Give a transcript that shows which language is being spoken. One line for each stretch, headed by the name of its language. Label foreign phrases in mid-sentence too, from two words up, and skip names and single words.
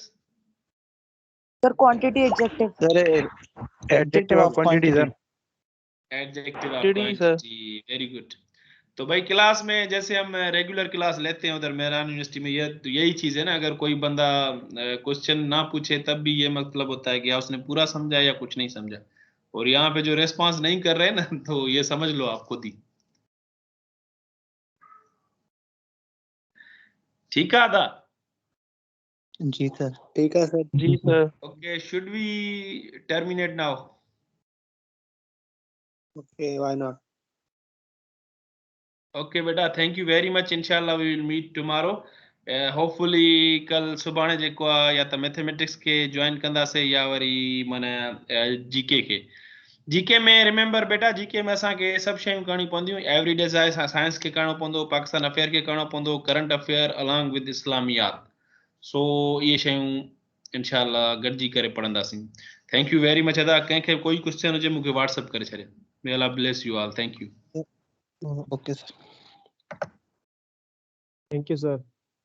English: Sir, quantity adjective. Sir, Adjective of quantity, sir. Adjective of Quantity, sir. quantity. Very good.
Hindi: तो भाई क्लास में जैसे हम
English: regular class
Hindi: लेते हैं उधर मेहरान यूनिवर्सिटी में, ये तो यही चीज है ना, अगर कोई बंदा क्वेश्चन ना पूछे तब भी ये मतलब होता है कि हाँ उसने पूरा समझा या कुछ नहीं समझा। और यहाँ पे जो रेस्पॉन्स नहीं कर रहे हैं ना, तो ये समझ लो आप खुद ही। ठीक है आदा? जी सर। ठीक है सर। जी सर।
English: okay, should we terminate now? okay, why not. ओके बेटा, thank you very much. इंशाल्लाह we will meet tomorrow.
Sindhi: होपफुली कल सुभाणे जेको आहे या त मैथमेटिक्स के ज्वाइन कंदासीं या वरी माना जीके के। जीके में रिमेंबर बेटा, जीके में असांखे सभु शयूं करणियूं पवंदियूं।
English: everyday science
Sindhi: खे करणो पवंदो,
English: Pakistan affair
Sindhi: खे करणो पवंदो,
English: current affair along with Islamiyat.
Sindhi: सो इहे शयूं इंशाल्लाह गॾिजी करे पढ़ंदासीं।
English: thank you very much अदा।
Sindhi: कंहिंखे कोई क्वेश्चन हुजे मूंखे व्हाट्सअप करे छॾे।
English: May Allah bless you all. Thank you. okay sir. thank you sir.